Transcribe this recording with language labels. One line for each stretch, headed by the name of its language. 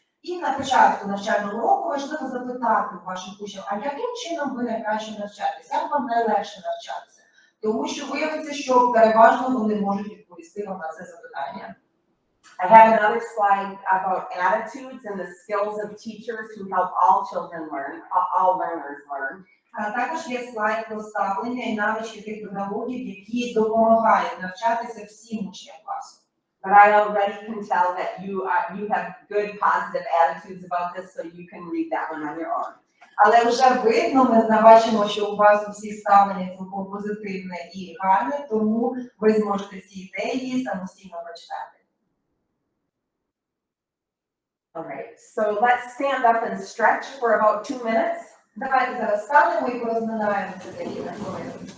Ukrainian: І на початку навчального року важливо запитати у ваших учнів, а яким чином ви найкраще навчаєтесь, як вам найлегше навчатися? Тому що виявиться, що переважно вони можуть відповісти вам на це запитання.
English: I have another slide about attitudes and the skills of teachers who help all children learn, all learners learn.
Ukrainian: Також є слайд про ставлення і навички тих педагогів, які допомагають навчатися всім учням класу.
English: But I already can tell that you have good positive attitudes about this, so you can read that one on your own.
Ukrainian: Але вже видно, ми бачимо, що у вас усі ставлення цілком позитивне і гарне, тому ви зможете ці ідеї самостійно прочитати.
English: All right, so let's stand up and stretch for about 2 minutes.
Ukrainian: Давайте зараз станемо і порозминаємося декілька хвилин.